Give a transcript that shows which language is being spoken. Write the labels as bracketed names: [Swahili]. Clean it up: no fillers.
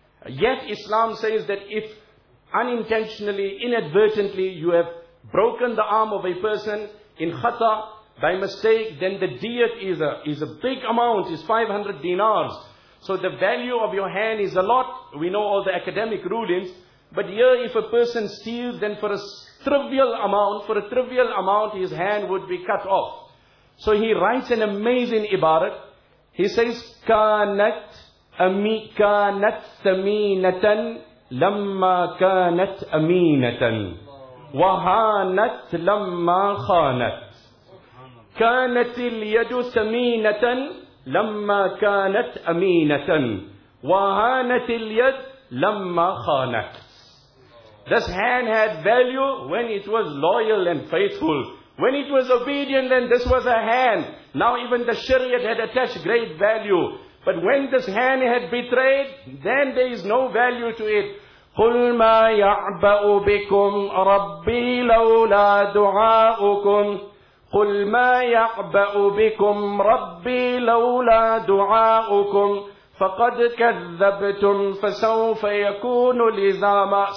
[English] Yet Islam says that if unintentionally, inadvertently, you have broken the arm of a person in khata, by mistake, then the diyat is a big amount, is 500 dinars. So the value of your hand is a lot. We know all the academic rulings. But here, if a person steals, then for a trivial amount, his hand would be cut off. So he writes an amazing ibarat. He says, [Arabic] كانت أمي كانت ثمينة لما كانت أمينة وهانت لما خانت كانت اليد ثمينة لما كانت أمينة وهانت اليد لما خانت. [English] This hand had value when it was loyal and faithful. When it was obedient, then this was a hand. Now even the shariat had attached great value. But when this hand had betrayed, then there is no value to it. [Arabic] قُلْ مَا يَعْبَأُ بِكُمْ رَبِّي لَوْلَا دُعَاءُكُمْ قُلْ مَا يَعْبَأُ بِكُمْ رَبِّي لَوْلَا دُعَاءُكُمْ فَقَدْ كَذَّبْتُمْ فَسَوْفَ يَكُونُ لِزَامًا.